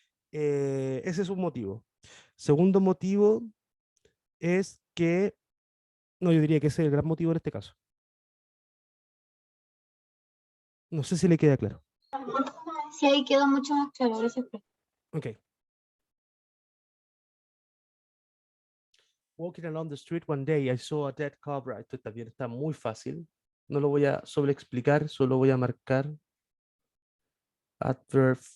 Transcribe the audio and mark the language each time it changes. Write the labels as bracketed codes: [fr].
[es] Ese es un motivo. Segundo motivo es que, no, yo diría que ese es el gran motivo en este caso. No sé si le queda claro. Sí, ahí quedó mucho más claro, gracias, profe. Ok. [en] Walking along the street one day, I saw a dead cobra. [es] Esto también está muy fácil. No lo voy a sobreexplicar, solo voy a marcar adverb.